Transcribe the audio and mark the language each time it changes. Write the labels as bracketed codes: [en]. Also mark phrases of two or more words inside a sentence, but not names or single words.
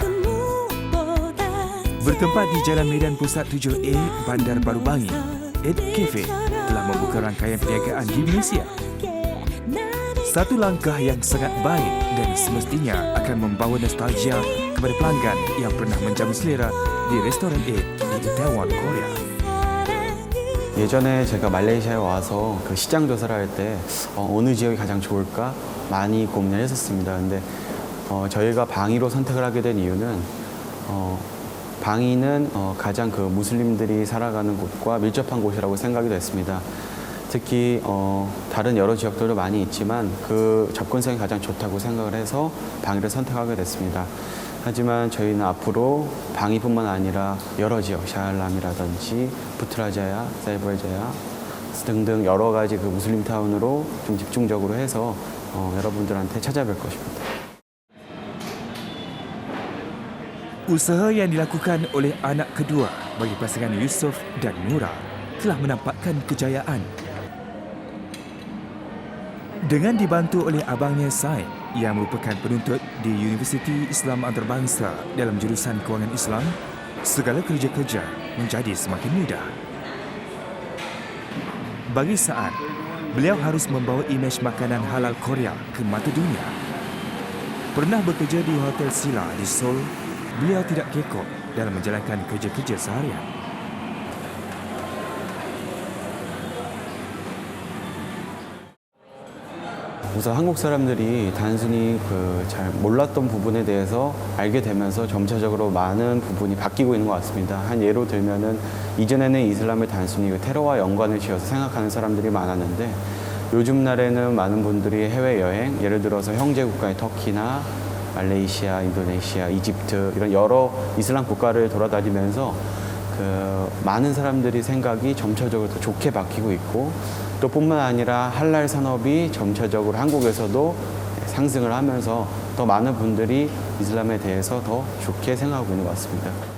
[ms] Bertempat di Jalan Medan Pusat 7A, Bandar Baru Bangi, Ed Cafe telah membuka rangkaian perniagaan di Malaysia. Satu langkah yang sangat baik dan semestinya akan membawa nostalgia kepada pelanggan yang pernah menjamu selera di restoran Ed di Itaewon, Korea. [ko] 예전에 제가 말레이시아에 와서 그 시장 조사를 할 때 어느 지역이 가장 좋을까 많이 고민을 했었습니다. 근데 저희가 방이로 선택을 하게 된 이유는 방이는 가장 그 무슬림들이 살아가는 곳과 밀접한 곳이라고 생각이 됐습니다. 특히 다른 여러 지역들도 많이 있지만 그 접근성이 가장 좋다고 생각을 해서 방이를 선택하게 됐습니다. 하지만 저희는 앞으로 방이뿐만 아니라 여러 지역, 샤알람이라든지 부트라자야, 사이버자야 등등 여러 가지 그 무슬림 타운으로 좀 집중적으로 해서 여러분들한테 찾아뵐 것입니다. [ms] Usaha yang dilakukan oleh anak kedua bagi pasangan Yusof dan Nura telah menampakkan kejayaan. Dengan dibantu oleh abangnya Said yang merupakan penuntut di Universiti Islam Antarabangsa dalam jurusan Kewangan Islam, segala kerja-kerja menjadi semakin mudah. Bagi Saad, beliau harus membawa imej makanan halal Korea ke mata dunia. Pernah bekerja di Hotel Sila di Seoul, beliau tidak kekok dalam menjalankan kerja-kerja seharian. [ko] 우선 한국 사람들이 단순히 잘 몰랐던 부분에 대해서 알게 되면서 점차적으로 많은 부분이 바뀌고 있는 것 같습니다. 한 예로 들면은 이전에는 이슬람을 단순히 테러와 연관을 지어서 생각하는 사람들이 많았는데 요즘 날에는 많은 분들이 해외여행, 예를 들어서 형제 국가의 터키나 말레이시아, 인도네시아, 이집트 이런 여러 이슬람 국가를 돌아다니면서 많은 사람들이 생각이 점차적으로 더 좋게 바뀌고 있고 또 뿐만 아니라 할랄 산업이 점차적으로 한국에서도 상승을 하면서 더 많은 분들이 이슬람에 대해서 더 좋게 생각하고 있는 것 같습니다.